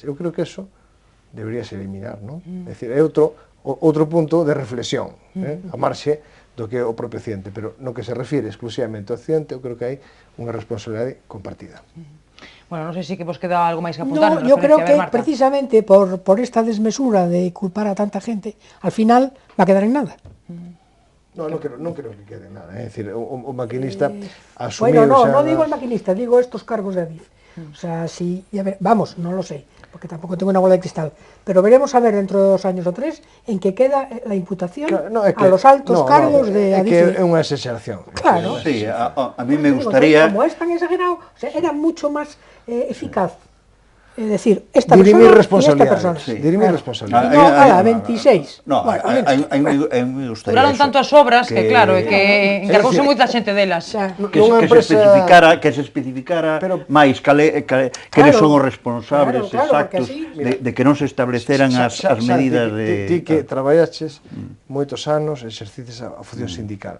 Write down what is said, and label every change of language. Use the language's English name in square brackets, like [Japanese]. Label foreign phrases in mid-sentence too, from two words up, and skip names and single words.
[Galician] Eu creo que eso deberíase eliminar, non? É dicir, é outro punto de reflexión, a marxe do que é o propio accidente, pero no que se refire exclusivamente ao accidente, eu creo que hai unha responsabilidade compartida. Bueno, non sei se que vos queda algo máis que apuntar. [Spanish] No, yo creo que precisamente por esta desmesura de culpar a tanta gente, al final va a quedar en nada. [Galician] No, non creo que quede nada, é dicir, o maquinista asumiu... [Spanish] Bueno, no digo el maquinista, digo estos cargos de Adif. O sea, si, vamos, no lo sé, porque tampoco tengo una bola de cristal, pero veremos a ver dentro de 2 años o 3 en que queda la imputación a los altos cargos de Adif. [Galician] É que é unha exageración. [Spanish] Claro. Sí, a mí me gustaría... Como es tan exagerado, o sea, era mucho más eficaz. Es decir, esta dirimir persona y esta persona. Sí. Dirimir responsabilidades. No, a la 26. No, a mí me gustaría [Galician] duraron tanto as obras que claro, que encargouse moita xente delas. Que se especificara máis quenes son os responsables exactos de que non se estableceran as medidas de... Ti que traballaches moitos anos, exercices a función sindical.